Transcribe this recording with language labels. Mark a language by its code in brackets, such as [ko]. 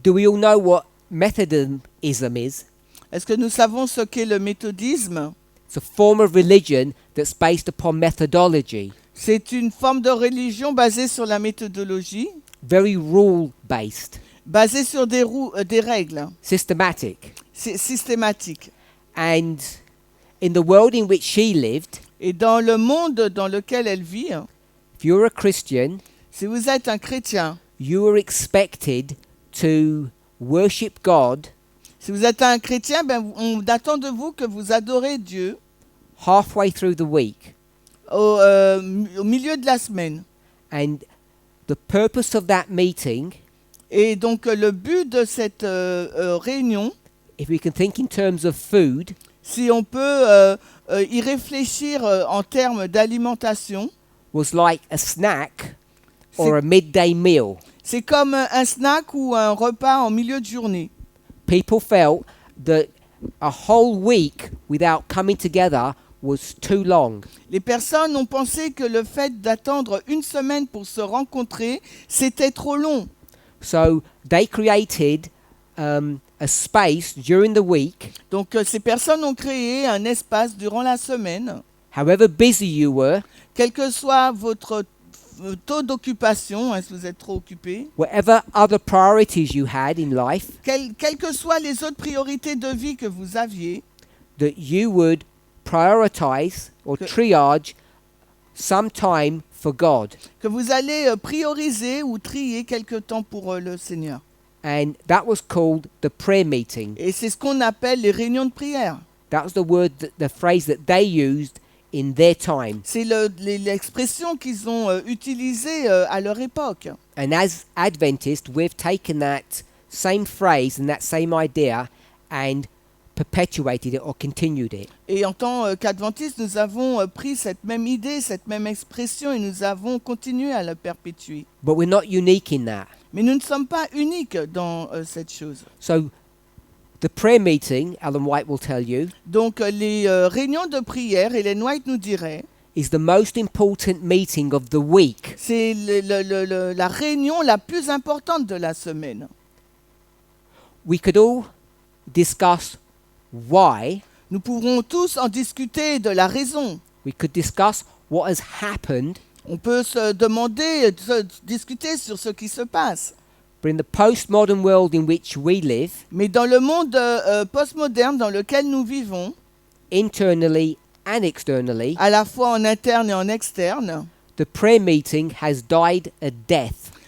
[en] do we all know what Methodism is? [fr] Est-ce que nous savons ce qu'est le méthodisme? [en] It's a form of religion that's based upon methodology, [fr] C'est une forme de religion basée sur la méthodologie, [en] very rule-based, [fr] basée sur des règles, [en] systematic. [fr] c'est systématique. [en] And in the world in which she lived, [fr] Et dans le monde dans lequel elle vit, [en] if you're a Christian, [fr] si vous êtes un chrétien, [en] you are expected to worship God [fr] si vous êtes un chrétien, ben, on attend de vous que vous adorez Dieu [en] halfway through the week. [fr] au milieu de la semaine. [en] And the purpose of that meeting, [fr] Et donc le but de cette réunion, [en] if we can think in terms of food, [fr] si on peut y réfléchir en termes d'alimentation, [en] was like a snack or a midday meal. [fr] c'est comme un snack ou un repas en milieu de journée. [en] People felt that a whole week without coming together was too long. [fr] Les personnes ont pensé que le fait d'attendre une semaine pour se rencontrer, c'était trop long. [en] So they created a space during the week, [fr] Donc ces personnes ont créé un espace durant la semaine, [en] however busy you were, [fr] quel que soit votre taux d'occupation, hein, si vous êtes trop occupé, [en] whatever other priorities you had in life, [fr] quelles que soient les autres priorités de vie que vous aviez, [en] that you would prioritize or triage some time for God. [fr] que vous allez prioriser ou trier quelque temps pour le Seigneur. [en] And that was called the prayer meeting. [fr] Et c'est ce qu'on appelle les réunions de prière. [en] That was the word, the phrase that they used in their time. [fr] C'est l'expression qu'ils ont utilisée à leur époque. [en] And as Adventists, we've taken that same phrase and that same idea and perpetuated it or continued it. [fr] Et en tant qu'adventistes, nous avons pris cette même idée, cette même expression et nous avons continué à la perpétuer. [en] But we're not unique in that. [fr] Mais nous ne sommes pas uniques dans cette chose. [en] So the prayer meeting, Ellen White will tell you, [fr] Donc les réunions de prière, Ellen White nous dirait, [en] is the most important meeting of the week. [fr] c'est la réunion la plus importante de la semaine. [en] We could all discuss why. [fr] Nous pourrons tous en discuter de la raison. [en] We could discuss what has happened. [fr] On peut se demander, discuter sur ce qui se passe. [en] But in the postmodern world in which we live, [fr] Mais dans le monde postmoderne dans lequel nous vivons, [en] internally and externally, [fr] à la fois en interne et en externe, [en] the prayer meeting has died a death.